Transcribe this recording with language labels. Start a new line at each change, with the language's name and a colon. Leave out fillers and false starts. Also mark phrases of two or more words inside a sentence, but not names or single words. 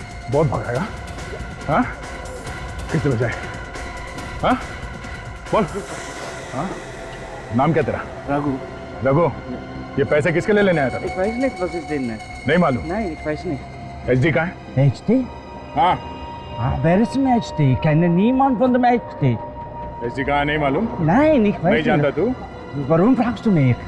Hindi: बहुत भगाएगा। हाँ किस तरह जाए? हाँ बोल। हाँ नाम क्या तेरा? रघु। रघु, ये पैसे किसके लिए लेने आया था? नहीं मालूम? HD कहाँ है? HD? हाँ
English: Where is my HD?
German: Kann niemand von dem HD?
Hindi: HD कहाँ है नहीं मालूम?
German: Nein, ich weiß
Hindi: नहीं जानता
German: nicht.
Hindi: तू?
German: Warum fragst du mich?